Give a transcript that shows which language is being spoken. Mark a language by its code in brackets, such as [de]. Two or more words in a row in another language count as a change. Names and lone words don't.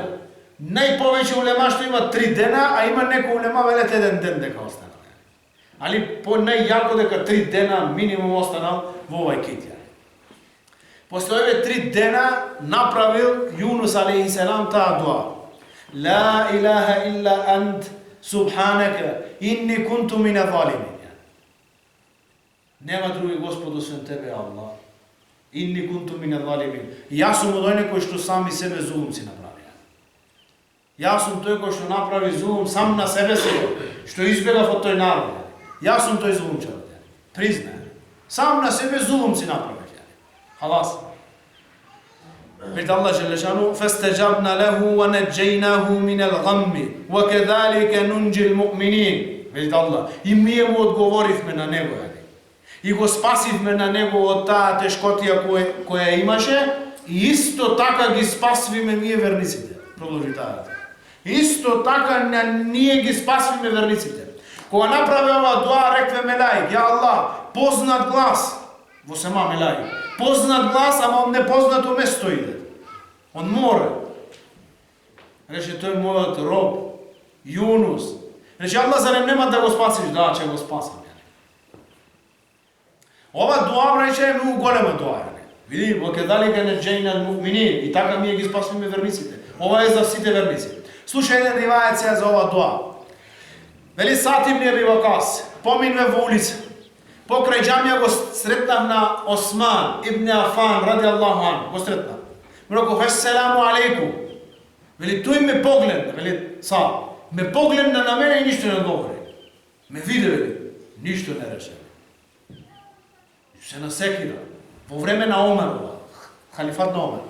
[mk] Најповеќе улема што има 3 дена, а има некој улема велет 1 ден дека останал. Али по најјако дека 3 дена минимум останал во овај кит. После овие 3 дена направил Јунус алейхиссалам таа дуа. [ar] لا إله إلا أنت سبحانك إني كنت من الظالمين. [mk] Нема други Господ освен тебе, Аллах. [ar] إني كنت من الظالمين. [mk] Јас сум од оној кој што сами себе зулум си направи. Јас сум тој кој што направи зулум сам на себе си, што избегав од тој народ. Јас сум тој зулумчар. Признај. Сам на себе зулум си направи. [ar] خلاص. [mk] Велите [ar] الله جل شأنه: فَاسْتَجَبْنَا لَهُ وَنَجَّيْنَاهُ مِنَ الْغَمِّ وَكَذَلِكَ نُنْجِي الْمُؤْمِنِينَ. [mk] Велите Аллах: и ние му одговоривме на него, и го спасивме на него од таа тешкотија која имаше, и исто така ги спасвиме ние верниците. Продолжи таа. Исто така ние ги спасвиме верниците. Кога направи ова дуа, рекве мелаик: [ar] يا الله, [mk] познат глас во сема мелаик. Познат глас, ама од непознато место иде. Од море. Рече: тој мојот роб, Јунус. Рече: Аллах, зарем нема да го спасиш? Да, ќе го спасам. Ова дуа, рече, е многу голема дуа. Види, [ar] وَكَذَلِكَ نَجَّيْنَا الْمُؤْمِنِينَ. [mk] И така ние ги спасваме верниците. Ова е за сите верници. Слушај еден ривајат сега за ова дуа. Вели Саат ибн Аби Вакас, поминуве во улица. Покрај џамија го сретнав на Осман ибн Афан [ar] رضي الله عنه, [mk] го сретнав. Му реков: [ar] "السلام عليكم." [mk] Вели тој ме погледна, вели Саат, ме погледна на мене и ништо не говори. Ме виде, вели, ништо не рече. Се насекира. Во време на Омер, халифат на Омер.